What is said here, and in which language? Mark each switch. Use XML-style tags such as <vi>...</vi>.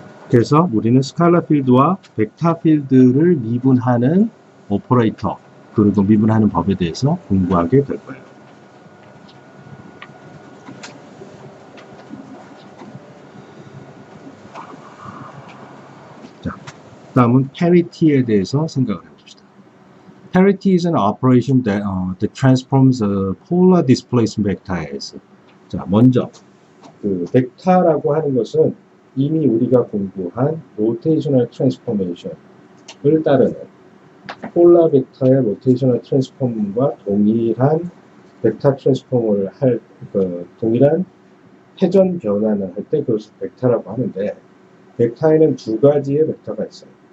<ko>그래서 우리는 스칼라 필드와 벡터 필드를 미분하는 오퍼레이터, 그리고 미분하는 법에 대해서 공부하게 될 거예요. 다음은 parity에 대해서 생각을 해봅시다.</ko> <en>Parity is an operation that transforms a polar displacement vector as.</en> <ko>자, 먼저 그 벡터라고 하는 것은 이미 우리가 공부한 rotational transformation을 따르는 폴라 벡터의 rotational transform과 동일한 벡터 트랜스폼을 할 동일한 회전 변환을 할 때 그것을 벡터라고 하는데, 벡터에는 두 가지의 벡터가 있어요.</ko>